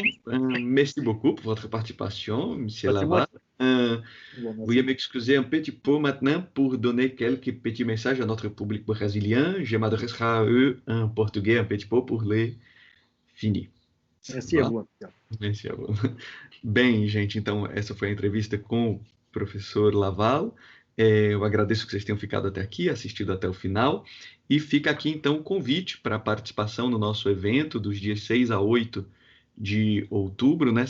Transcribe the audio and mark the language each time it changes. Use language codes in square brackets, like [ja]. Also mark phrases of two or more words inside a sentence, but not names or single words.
[fr] Merci beaucoup pour votre participation, M. Laval. Veuillez m'excuser un petit peu maintenant pour donner quelques petits messages à notre public brésilien. Je m'adresserai à eux en portugais un petit peu pour les finir. Merci à vous. Merci a vous. [pt] Bem, gente, então essa foi a entrevista com o professor Laval. Eu agradeço que vocês tenham ficado até aqui, assistido até o final. E fica aqui, então, o convite para a participação no nosso evento dos dias 6 a 8 de outubro, né?